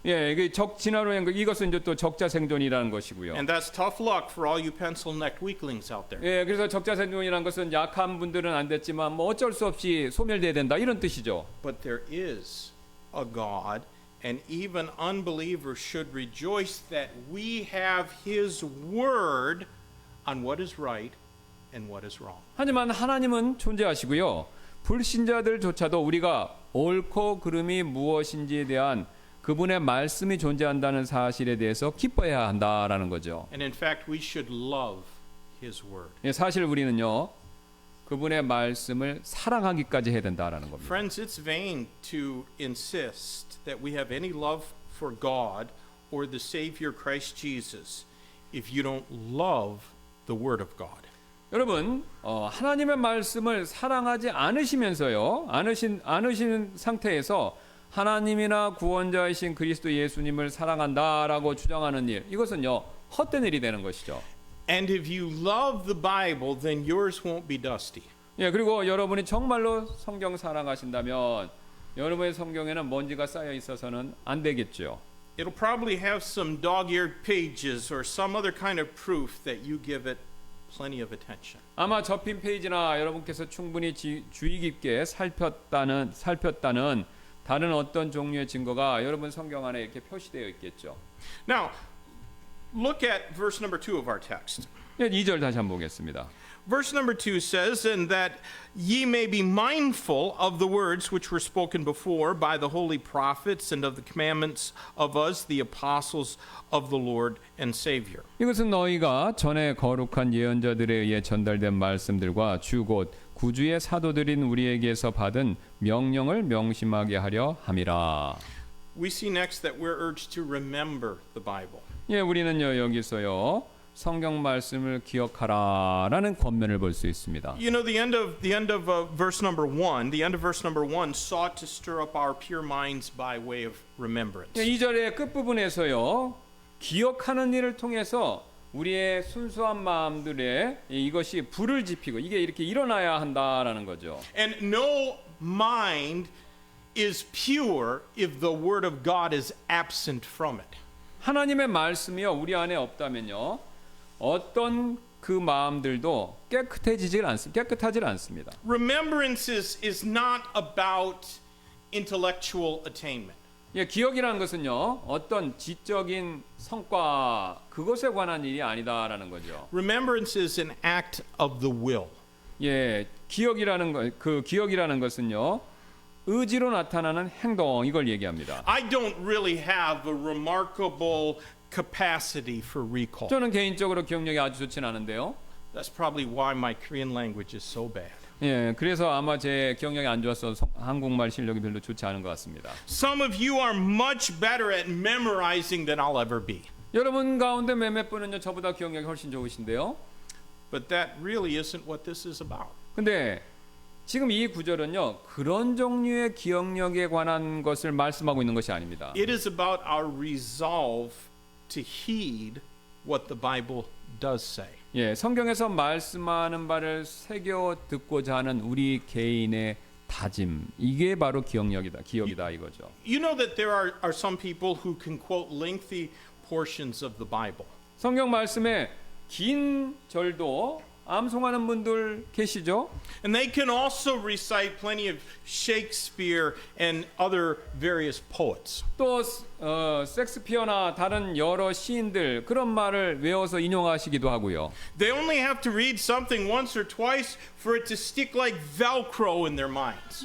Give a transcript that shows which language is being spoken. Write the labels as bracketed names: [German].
[Korean] 예, 이게 진화론 이것은 이제 또 적자 생존이라는 것이고요. [English] And that's tough luck for all you pencil-necked weaklings out there. [Korean] 예, 그래서 적자 생존이라는 것은 약한 분들은 안 됐지만 뭐 어쩔 수 없이 소멸돼야 된다 이런 뜻이죠. [English] But there is a God, and even unbelievers should rejoice that we have His word on what is right and what is wrong. [Korean] 하지만 하나님은 존재하시고요. 불신자들조차도 우리가 옳고 그름이 무엇인지에 대한 그분의 말씀이 존재한다는 사실에 대해서 기뻐해야 한다라는 거죠. [English] And in fact, we should love His word. [Korean] 예, 사실 우리는요 그분의 말씀을 사랑하기까지 해야 된다라는 겁니다. [English] Friends, it's vain to insist that we have any love for God or the Savior Christ Jesus if you don't love the word of God. [Korean] 여러분 하나님의 말씀을 사랑하지 않으시면서요 않으시는 상태에서 하나님이나 구원자이신 그리스도 예수님을 사랑한다라고 주장하는 일 이것은요 헛된 일이 되는 것이죠. [English] And if you love the Bible, then yours won't be dusty. [Korean] 예, 그리고 여러분이 정말로 성경 사랑하신다면 여러분의 성경에는 먼지가 쌓여 있어서는 안 되겠죠. [English] It'll probably have some dog-eared pages or some other kind of proof that you give it plenty of attention. [Korean] 아마 접힌 페이지나 여러분께서 충분히 주의 깊게 살폈다는 다른 어떤 종류의 증거가 여러분 성경 안에 이렇게 표시되어 있겠죠. [English] Now, look at verse number 2 of our text. [Korean] 2절 다시 한번 보겠습니다. [English] Verse number 2 says, "And that ye may be mindful of the words which were spoken before by the holy prophets and of the commandments of us, the apostles of the Lord and Savior." [Korean] 이것은 너희가 전에 거룩한 예언자들에 의해 전달된 말씀들과 주 곧 구주의 사도들인 우리에게서 받은 명령을 명심하게 하려 함이라. [English] We see next that we're urged to remember the Bible. [Korean] 예, 우리는요 여기서요 성경 말씀을 기억하라라는 권면을 볼 수 있습니다. [English] You know, the end of verse number 1, the end of verse number 1 sought to stir up our pure minds by way of remembrance. [Korean] 2절의 끝부분에서요 기억하는 일을 통해서 우리의 순수한 마음들에 이것이 불을 지피고 이게 이렇게 일어나야 한다라는 거죠. [English] And no mind is pure if the word of God is absent from it. [Korean] 하나님의 말씀이요 우리 안에 없다면요 어떤 그 마음들도 깨끗하지 않습니다. [English] Remembrance is not about intellectual attainment. [Korean] 예, 기억이라는 것은요 어떤 지적인 성과 그것에 관한 일이 아니다라는 거죠. [English] Remembrance is an act of the will. [Korean] 예, 기억이라는 것은요 의지로 나타나는 행동 이걸 얘기합니다. [English] I don't really have a remarkable capacity for recall. [Korean] 저는 개인적으로 기억력이 아주 좋지는 않은데요. [English] That's probably why my Korean language is so bad. [Korean] 예, 그래서 아마 제 기억력이 안 좋아서 한국말 실력이 별로 좋지 않은 것 같습니다. [English] Some of you are much better at memorizing than I'll ever be. [Korean] 여러분 가운데 몇몇 분은요 저보다 기억력이 훨씬 좋으신데요. [English] But that really isn't what this is about. [Korean] 근데 지금 이 구절은요 그런 종류의 기억력에 관한 것을 말씀하고 있는 것이 아닙니다. [English] It is about our resolve to heed what the Bible does say. [Korean] 예, 성경에서 말씀하는 바를 새겨 듣고자 하는 우리 개인의 다짐 이게 바로 기억이다 이거죠. [English] You know that there are some people who can quote lengthy portions of the Bible. [Korean] 성경 말씀에 긴 절도 암송하는 분들 계시죠? [English] And they can also recite plenty of Shakespeare and other various poets. [Korean] 또 섹스피어나 다른 여러 시인들 그런 말을 외워서 인용하시기도 하고요. [English] They only have to read something once or twice for it to stick like Velcro in their minds.